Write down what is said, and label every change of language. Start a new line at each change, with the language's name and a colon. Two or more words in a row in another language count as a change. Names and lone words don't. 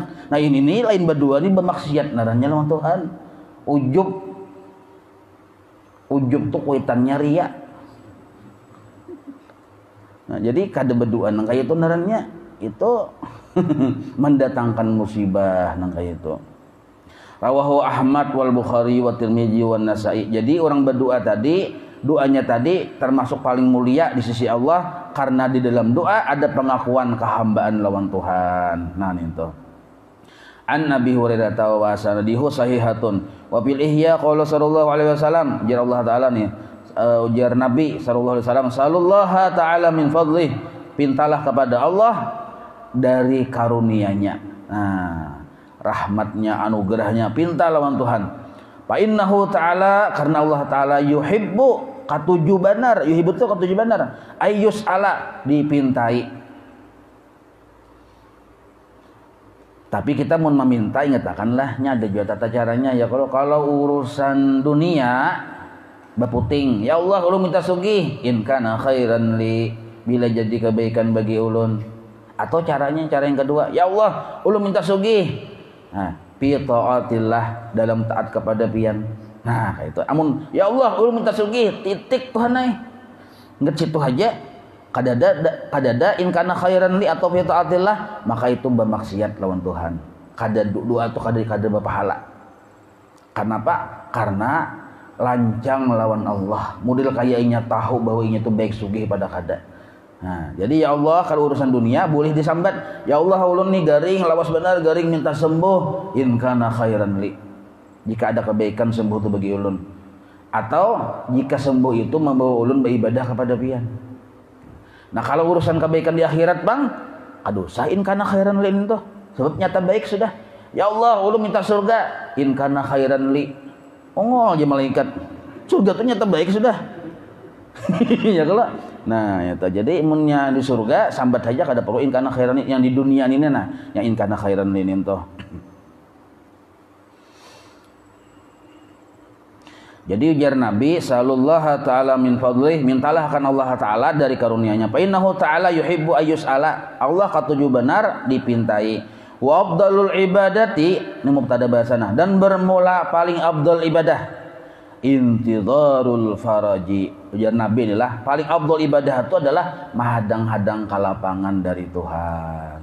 Banjar: Nah ini nih lain berdua nih bermaksiat naranya lawan Tuhan. Ujub tuh kuitannya ria. Nah jadi kada berdoa nang kayak itu naranya itu mendatangkan musibah nang kayak itu.
Arabic: رواه أحمد والبخاري والترمذي والنسائي.
Banjar: Jadi orang berdoa tadi, doanya tadi termasuk paling mulia di sisi Allah karena di dalam doa ada pengakuan kehambaan lawan Tuhan. Nah itu.
Arabic: عن نبي هريرة وسنده صحيحة وبالإحياء قال صلى الله عليه وسلم,
Banjar: ujar Allah taala nih, ujar Nabi
Arabic: صلى الله عليه وسلم, صلى الله تعالى من فضله,
Banjar: pintalah kepada Allah dari karunia-Nya. Nah, rahmatnya, anugerahnya, pinta lawan Tuhan.
Arabic: فإنه تعالى,
Banjar: karena Allah ta'ala yuhibbu, katuju benar, yuhibbu itu katuju benar,
Arabic: أن يسأل,
Banjar: dipintai. Tapi kita mau meminta, ingatkanlah nya ada juga tata caranya ya. Kalau urusan dunia baputing, ya Allah ulun minta sugih,
Arabic: إن كان خيرا لي,
Banjar: bila jadi kebaikan bagi ulun. Atau caranya cara yang kedua, ya Allah ulun minta sugih, nah
Arabic: في طاعة الله,
Banjar: dalam taat kepada pian. Nah kayak itu. Amun ya Allah ulun minta sugih titik Tuhan ai, nget situ aja kadada
Arabic: إن كان خيرا لي
Banjar: atau
Arabic: في طاعة الله,
Banjar: maka itu bermaksiat lawan Tuhan. Kada doa atau kada berpahala. Kenapa? Karena lancang lawan Allah. Model kayaknya tahu bahwa inya itu baik sugih pada kada. Nah, jadi ya Allah kalau urusan dunia boleh disambat. Ya Allah ulun nih garing, lawas benar garing minta sembuh,
Arabic: إن كان خيرا لي.
Banjar: Jika ada kebaikan sembuh itu bagi ulun. Atau jika sembuh itu membawa ulun beribadah kepada pian. Nah, kalau urusan kebaikan di akhirat, Bang, aduh,
Arabic: إن كان خيرا لي itu.
Banjar: Sebab nyata baik sudah. Ya Allah ulun minta surga,
Arabic: إن كان خيرا لي.
Banjar: Ongol aja malaikat. Surga itu nyata baik sudah. Ya kalau nah ya jadi imunnya di surga sambat saja kada perlu
Arabic: إن كان خيرا
Banjar: yang di dunia ini nah yang
Arabic: إن كان خيرا
Banjar: ini toh. Jadi ujar Nabi
Arabic: صلى الله تعالى من فضله,
Banjar: mintalah akan Allah taala dari karunia-Nya.
Arabic: فإنه تعالى يحب أن يسأل,
Banjar: Allah katuju benar dipintai.
Arabic: وأفضل العبادة,
Banjar: ini mubtada bahasana, dan bermula paling afdal ibadah
Arabic: انتظار الفرج,
Banjar: ujar Nabi inilah paling afdal ibadah itu adalah menghadang-hadang kalapangan dari Tuhan.